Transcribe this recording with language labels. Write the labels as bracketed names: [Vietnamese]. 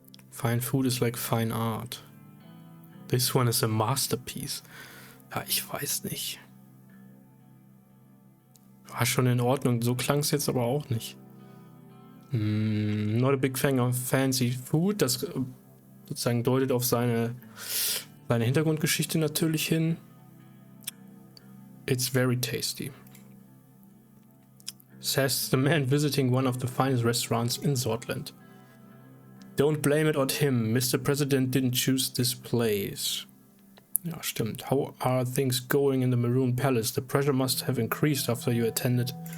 [English] Fine food is like fine art. This one is a masterpiece. [German] Ja, ich weiß nicht. War schon in Ordnung, so klang es jetzt aber auch nicht. [English] Not a big fan of fancy food. [German] Das sozusagen deutet auf seine Hintergrundgeschichte natürlich hin. [English] It's very tasty. Says the man visiting one of the finest restaurants in Sordland. Don't blame it on him. Mr. President didn't choose this place. [German] Ja, stimmt. [English] How are things going in the Maroon Palace? The pressure must have increased after you attended